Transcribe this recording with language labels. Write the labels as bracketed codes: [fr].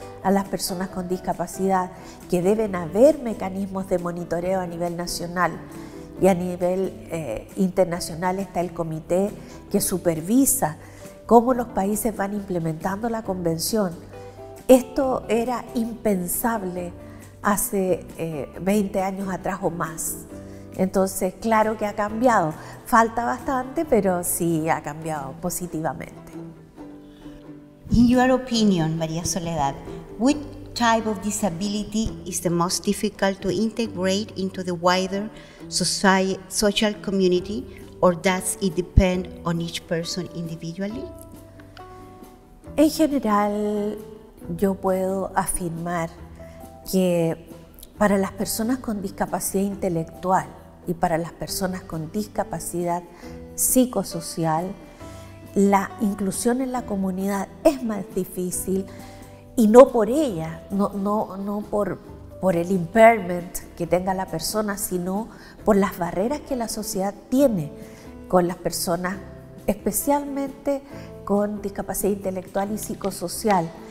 [es] a las personas con discapacidad, que deben haber mecanismos de monitoreo a nivel nacional, y a nivel internacional está el comité que supervisa cómo los países van implementando la convención. Esto era impensable hace 20 años atrás o más. Entonces, claro que ha cambiado. Falta bastante, pero sí ha cambiado positivamente. [en] In your opinion, María Soledad, which type of disability is the most difficult to integrate into the wider social community, or does it depend on each person individually? [es] En general, yo puedo afirmar que para las personas con discapacidad intelectual y para las personas con discapacidad psicosocial, la inclusión en la comunidad es más difícil, y no por ella, no por el [en] impairment [es] que tenga la persona, sino por las barreras que la sociedad tiene con las personas, especialmente con discapacidad intelectual y psicosocial.